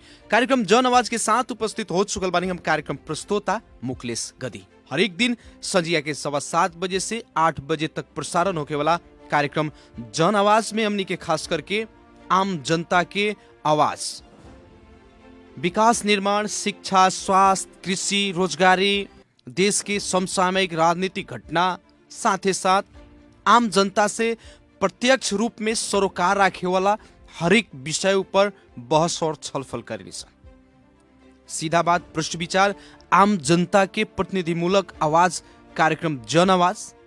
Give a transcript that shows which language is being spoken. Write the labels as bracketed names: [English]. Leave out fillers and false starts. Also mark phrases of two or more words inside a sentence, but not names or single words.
[Bhojpuri] कार्यक्रम जन आवाज के साथ उपस्थित हो चुकल बानी हम कार्यक्रम प्रस्तोता मुकलेश गदी। हर एक दिन संजिया के 7:15 बजे से 8 बजे तक प्रसारण होके वाला कार्यक्रम जन आवाज में हमनी के खास करके आम जनता के आवाज, विकास निर्माण, शिक्षा, स्वास्थ्य, कृषि, रोजगारी, देश के समसामयिक राजनीतिक घटना, साथ ही साथ आम जनता से प्रत्यक्ष रूप में सरोकार राखे वाला हरेक विषय ऊपर बहस और छलफल करेनी सन। सीधा बात, पृष्ठ विचार, आम जनता के प्रतिनिधिमूलक आवाज कार्यक्रम जन आवाज।